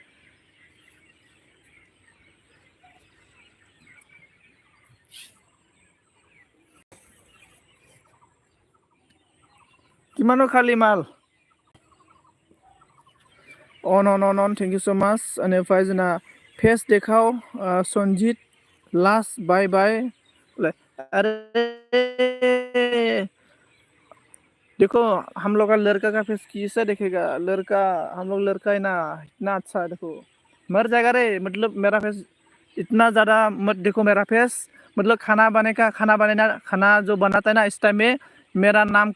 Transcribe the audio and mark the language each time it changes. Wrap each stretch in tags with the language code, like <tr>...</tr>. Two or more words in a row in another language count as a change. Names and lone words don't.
<brx>किमानो खालि माल अन</brx> <en>thank you so much</en> <brx>बेनिफ्राय जोंना फेस देखाव सनजित लास्ट बाय अरे</brx> <hi>देखो हम लोग का लड़का का फेस कैसा दिखेगा लड़का हम लोग लड़का है ना इतना अच्छा देखो मर जाएगा रे मतलब मेरा फेस इतना ज़्यादा मत देखो मेरा फेस मतलब खाना जो बनाता है ना इस टाइम में मेरा नाम</hi>